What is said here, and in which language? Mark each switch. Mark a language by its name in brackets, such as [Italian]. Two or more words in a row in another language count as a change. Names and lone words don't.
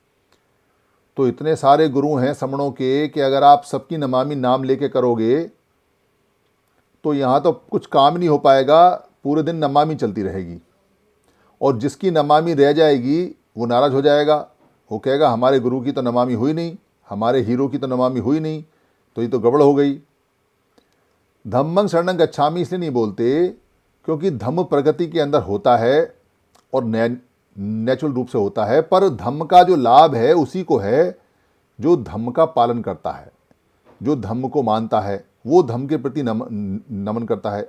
[Hindi] तो इतने सारे गुरु हैं समणों के कि अगर आप सबकी नमामि नाम लेके करोगे तो यहाँ तो कुछ काम नहीं हो पाएगा, पूरे दिन नमामि चलती रहेगी। और जिसकी नमामि रह जाएगी वो नाराज़ हो जाएगा, वो कहेगा हमारे गुरु की तो नमामि हुई नहीं, हमारे हीरो की तो नमामि हुई नहीं, तो ये तो गड़बड़ हो गई। [Pali] धम्मं शरणं गच्छामि [Hindi] इसलिए नहीं बोलते क्योंकि धम्म प्रगति के अंदर होता है और नेचुरल रूप से होता है, पर धम्म का जो लाभ है उसी को है जो धम्म का पालन करता है, जो धम्म को मानता है, वो धम्म के प्रति नमन करता है।